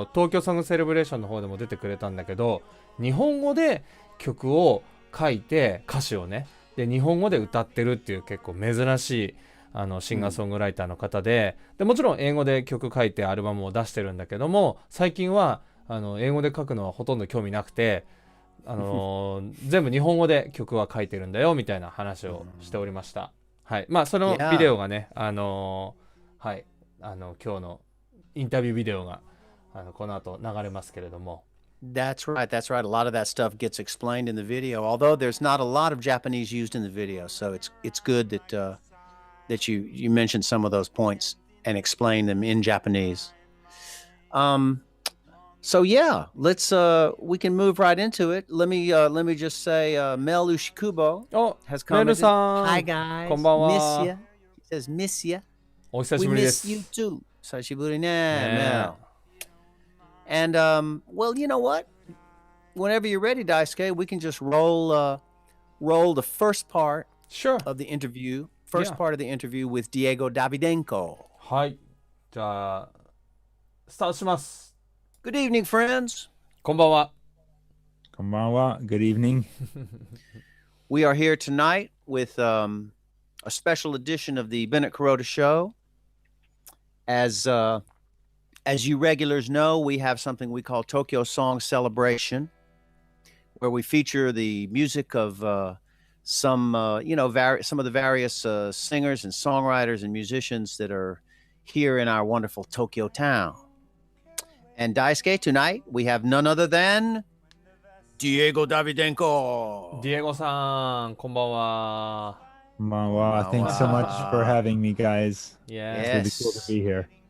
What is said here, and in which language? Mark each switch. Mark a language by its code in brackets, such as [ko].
[ja] 京ソングセレブレーションの方でも出てくれたんだけど、日本語で曲を書いて、歌詞をね、で、日本語で歌ってるっていう結構珍しい、シンガーソングライターの方で、でもちろん英語で曲書いてアルバムを出してるんだけども、最近は英語で書くのはほとんど興味なくて、全部日本語で曲は書いてるんだよみたいな話をしておりました。はい。まあそのビデオがね、はい、今日のインタビュービデオがこの後流れますけれども。 [en] That's right. A lot of that stuff gets explained in the video, although there's not a lot of Japanese used in the video, so it's good that you mentioned some of those points and explain them in Japanese. So yeah, let's we can move right into it. Let me just say Mel Ushikubo has commented. Hi guys. [ja] こんばんは。 [en] Miss ya. He says miss ya. [ja] お久しぶりで [en] We [ja] す。 [en] miss you too. [ja] 久しぶりね, [en] Mel. And well, you know what? Whenever you're ready, Daisuke, we can just roll the first part of the interview. First part of the interview with Diego Davidenko. [ja] はい。じゃあ、スタートします。 [en] Good evening, friends. [ja] こんばんは。こんばんは。 [en] Good evening. We are here tonight with a special edition of the Bennett-Kuroda Show. As you regulars know, we have something we call Tokyo Song Celebration, where we feature the music of some of the various singers and songwriters and musicians that are here in our wonderful Tokyo town. And Daisuke, tonight we have none other than Diego Davidenko. [ja] Diego さん、こんばんは。こんばんは。 [en] Thanks so much for having me, guys. Yeah. It's really cool to be here.